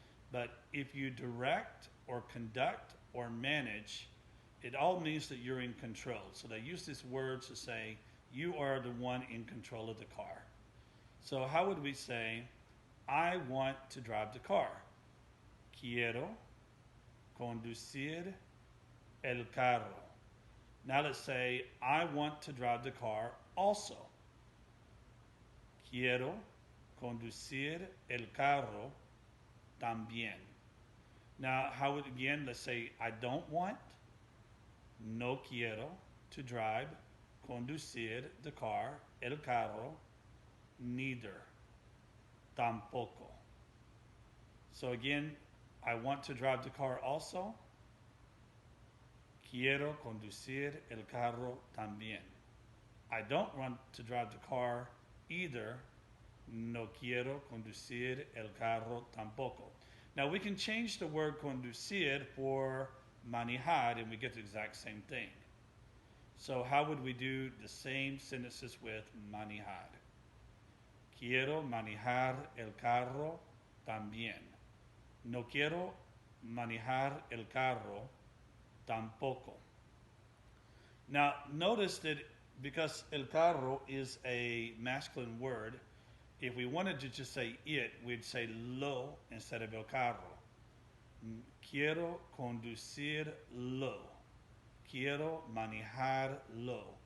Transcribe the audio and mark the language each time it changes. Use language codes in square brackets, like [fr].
[en] But if you direct or conduct or manage, it all means that you're in control. So they use these words to say you are the one in control of the car. So how would we say, I want to drive the car? [es] Quiero conducir el carro. [en] Now let's say, I want to drive the car also. [es] Quiero conducir el carro también. [en] Now, how would, again, let's say, I don't want, [es] no quiero, [en] to drive, [es] conducir [en] the car, [es] el carro, [en] neither, [es] tampoco. [en] So again, I want to drive the car also. [es] Quiero conducir el carro también. [en] I don't want to drive the car either. [es] No quiero conducir el carro tampoco. [en] Now we can change the word conducir for manejar and we get the exact same thing. So how would we do the same sentences with manejar? [es] Quiero manejar el carro también. No quiero manejar el carro tampoco. [en] Now notice that because [es] el carro [en] is a masculine word, if we wanted to just say it, we'd say lo instead of el carro. [es] Quiero conducirlo. Quiero manejarlo.